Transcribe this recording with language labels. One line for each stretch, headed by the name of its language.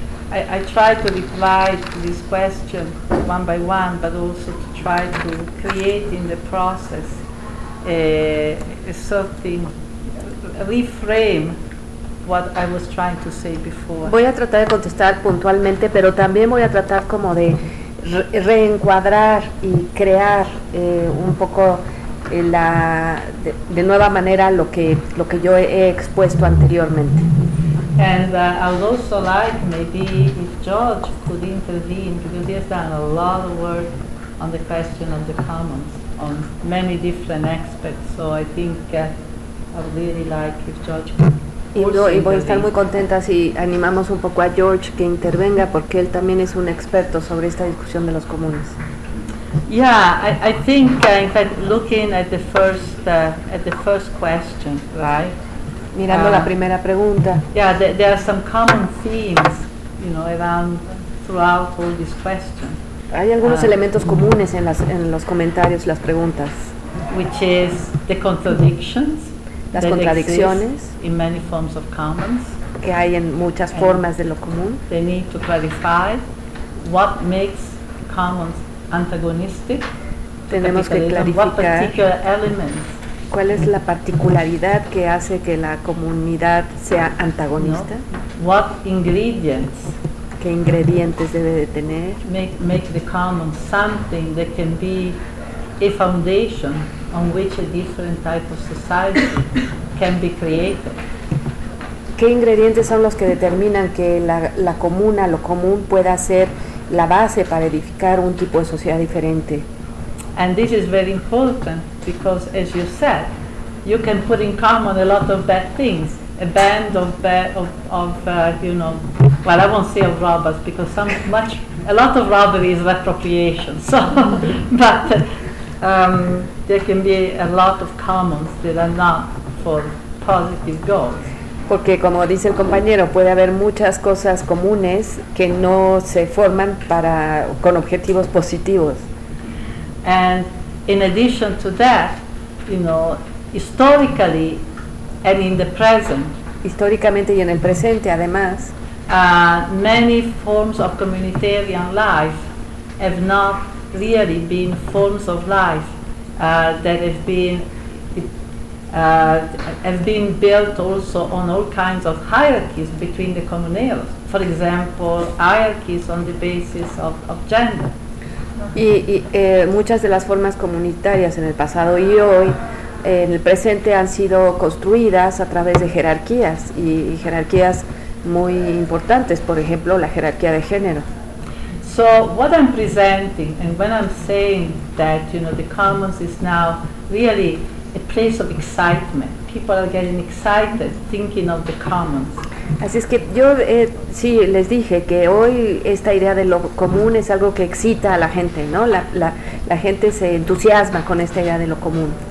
English: I try to reply to this question one by one, but also to try to create in the process a certain reframe what I was trying to say before.
Spanish: Voy a tratar de contestar puntualmente, pero también voy a tratar como de reencuadrar y crear un poco la de nueva manera lo que yo he expuesto anteriormente.
English: And I would also like maybe if George could intervene, because he has done a lot of work on the question of the commons on many different aspects. So I think I would really like if George could.
Spanish: Y voy a estar muy contenta si animamos un poco a George que intervenga, porque él también es un experto sobre esta discusión de los comunes.
English: Yeah, I think in fact looking at the first question, right?
Spanish: Mirando la primera pregunta.
English: Yeah, there are some common themes, you know, around throughout all this question.
Spanish: Hay algunos elementos comunes en los comentarios, las preguntas.
English: Which is the contradictions.
Spanish: Las contradicciones
English: in many forms of commons,
Spanish: que hay en muchas formas de lo común.
English: They need to clarify what makes commons antagonistic.
Spanish: Tenemos que clarificar cuál es la particularidad que hace que la comunidad sea antagonista.
English: No. What ingredients,
Spanish: qué ingredientes debe de tener,
English: make the commons something that can be a foundation on which a different type of society can be created.
Spanish: ¿Qué ingredientes son los que determinan que la comuna, lo común, pueda ser la base para edificar un tipo de sociedad diferente?
English: And this is very important because, as you said, you can put in common a lot of bad things, a band of I won't say of robbers, because a lot of robbery is appropriation. So, but. There can be a lot of commons that are not for positive goals.
Spanish: Porque como dice el compañero, puede haber muchas cosas comunes que no se forman con objetivos positivos.
English: And in addition to that, you know, historically and in the present,
Spanish: históricamente y en el presente, además,
English: many forms of communitarian life have not really been forms of life that have been built also on all kinds of hierarchies between the comuneros. For example, hierarchies on the basis of gender.
Spanish: Y muchas de las formas comunitarias en el pasado y hoy, en el presente, han sido construidas a través de jerarquías y jerarquías muy importantes. Por ejemplo, la jerarquía de género.
English: So what I'm presenting, and when I'm saying that, you know, the commons is now really a place of excitement. People are getting excited thinking of the commons.
Spanish: Así es que yo sí les dije que hoy esta idea de lo común es algo que excita a la gente, ¿no? La gente se entusiasma con esta idea de lo común.